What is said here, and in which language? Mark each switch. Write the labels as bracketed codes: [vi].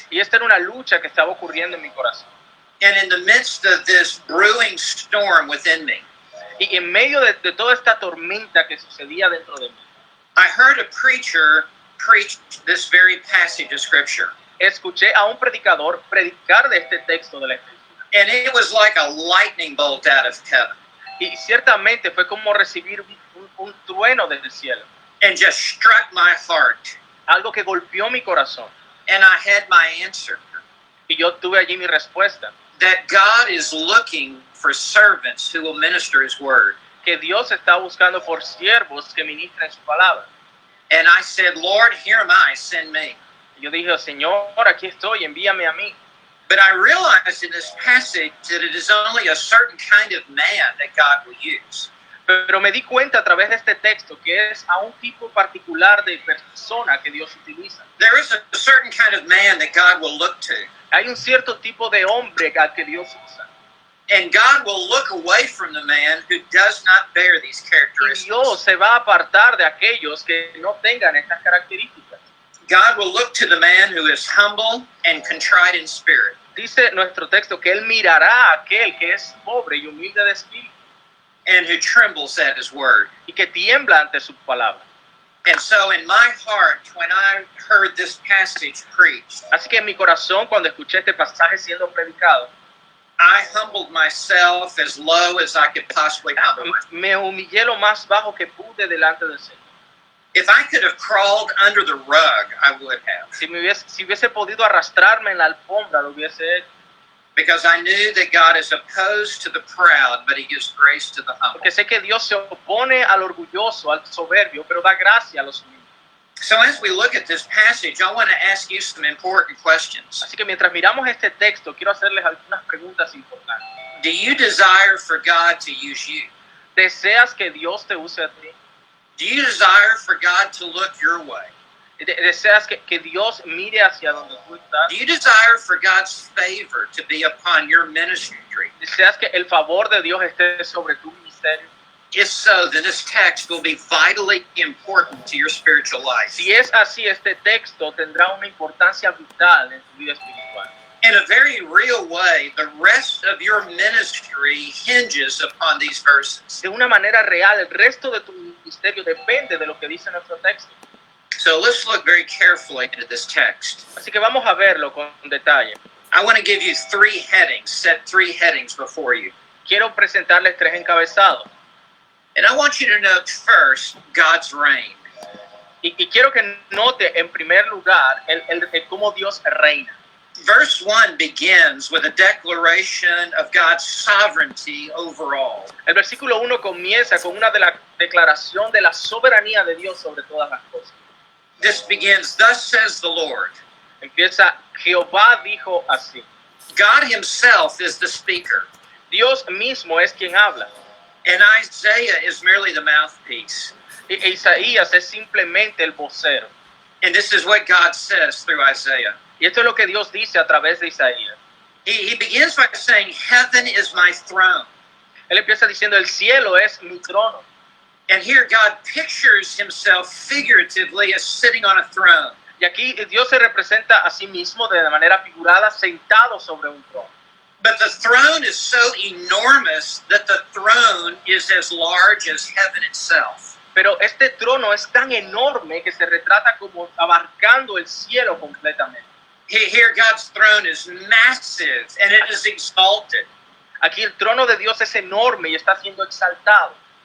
[es] Y esta era una lucha que estaba ocurriendo en mi corazón. [en] And in the midst of this brewing storm within me, [es] Y en medio de toda esta tormenta que sucedía dentro de mí, [en] I heard a preacher preach this very passage of scripture. [es] escuché a un predicador predicar de este texto de la Escritura. [en] And it was like a lightning bolt out of heaven. [es] Y ciertamente fue como recibir un trueno desde el cielo. [en] And just struck my heart. [es] Algo que golpeó mi corazón. [en] And I had my answer. [es] Y yo tuve allí mi respuesta. [en] That God is looking for servants who will minister his word. [es] Que Dios está buscando por siervos que ministren su palabra. [en] And I said, Lord, here am I, send me. [es] Y yo dije, Señor, aquí estoy, envíame a mí. [en] But I realized in this passage that it is only a certain kind of man that God will use. [es] Pero me di cuenta a través de este texto que es a un tipo particular de persona que Dios utiliza. [en] There is a certain kind of man that God will look to. [es] Hay un cierto tipo de hombre al que Dios usa. [en] And God will look away from the man who does not bear these [es] Y [en] characteristics. [es] Dios se va a apartar de aquellos que no tengan estas características. [en] God will look to the man who is humble and contrite in spirit. [es] Dice nuestro texto que Él mirará a aquel que es pobre y humilde de espíritu [en] And who trembles at his word. [es] y que tiembla ante su palabra. [en] And so in my heart, when I heard this passage preached, [es] Así que en mi corazón, cuando escuché este pasaje siendo predicado, [en] I humbled myself as low as I could possibly humble myself. [es] me humillé lo más bajo que pude delante del Señor. [en] If I could have crawled under the rug, I would have. [es] Si hubiese podido arrastrarme en la alfombra, lo hubiese hecho. [en] Because I knew that God is opposed to the proud, but he gives grace to the humble. [es] Porque sé que Dios se opone al orgulloso, al soberbio, pero da gracia a los humildes. [en] So as we look at this passage, I want to ask you some important questions. [es] Así que mientras miramos este texto, quiero hacerles algunas preguntas importantes. [en] Do you desire for God to use you? [es] ¿Deseas que Dios te use a ti? [en] Do you desire for God to look your way? [es] ¿Deseas que Dios mire hacia donde tú estás? [en] Do you desire for God's favor to be upon your ministry? [es] ¿Deseas que el favor de Dios esté sobre tu ministerio? [en] If so, then this text will be vitally important to your spiritual life. [es] Si es así, este texto tendrá una importancia vital en tu vida espiritual. [en] In a very real way, the rest of your ministry hinges upon these verses. [es] De una manera real, el resto de tu ministerio depende de lo que dice nuestro texto. [en] So let's look very carefully into this text. [es] Así que vamos a verlo con detalle. [en] I want to give you three headings, set three headings before you. [es] Quiero presentarles tres encabezados. [en] And I want you to note first God's reign. [es] Y quiero que note en primer lugar el cómo Dios reina. [en] Verse 1 begins with a declaration of God's sovereignty over all. [es] El versículo 1 comienza con una declaración de la soberanía de Dios sobre todas las cosas. [en] This begins, thus says the Lord. [es] Empieza, Jehová dijo así. [en] God himself is the speaker. [es] Dios mismo es quien habla. [en] And Isaiah is merely the mouthpiece. [es] Isaías es simplemente el vocero. [en] And this is what God says through Isaiah. [es] Y esto es lo que Dios dice a través de Isaías. [en] He begins by saying, heaven is my throne. [es] Él empieza diciendo, el cielo es mi trono. [en] And here God pictures himself figuratively as sitting on a throne. [es] Y aquí Dios se representa a sí mismo de manera figurada sentado sobre un trono. [en] But the throne is so enormous that the throne is as large as heaven itself. [es] Pero este trono es tan enorme que se retrata como abarcando el cielo completamente. [en] Here God's throne is massive and it is exalted. [es] Aquí el trono de Dios es enorme y está siendo exaltado.